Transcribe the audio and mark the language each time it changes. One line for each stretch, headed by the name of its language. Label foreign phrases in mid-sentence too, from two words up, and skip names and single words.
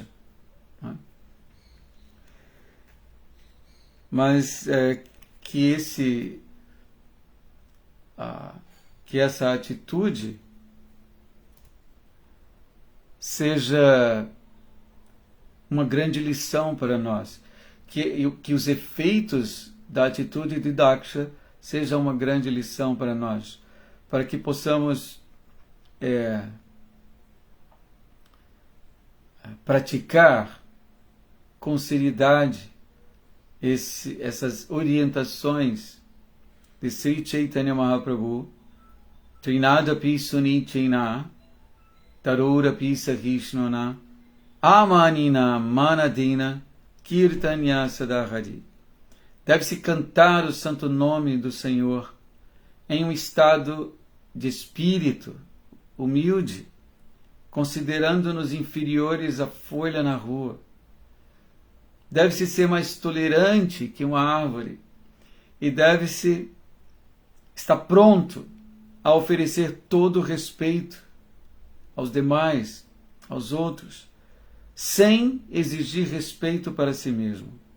Portuguese: Não é? Mas que essa atitude seja uma grande lição para nós, que os efeitos da atitude de Daksha sejam uma grande lição para nós, para que possamos praticar com seriedade essas orientações de Sri Chaitanya Mahaprabhu,
Sanskrit: तृणादपि सुनीचेन तरोरपि सहिष्णुना अमानिना मानदिना कीर्तन्य सदहरि.
Portuguese: Deve-se cantar o santo nome do Senhor em um estado de espírito humilde, considerando-nos inferiores à folha na rua. Deve-se ser mais tolerante que uma árvore e deve-se estar pronto a oferecer todo o respeito aos demais, aos outros, sem exigir respeito para si mesmo.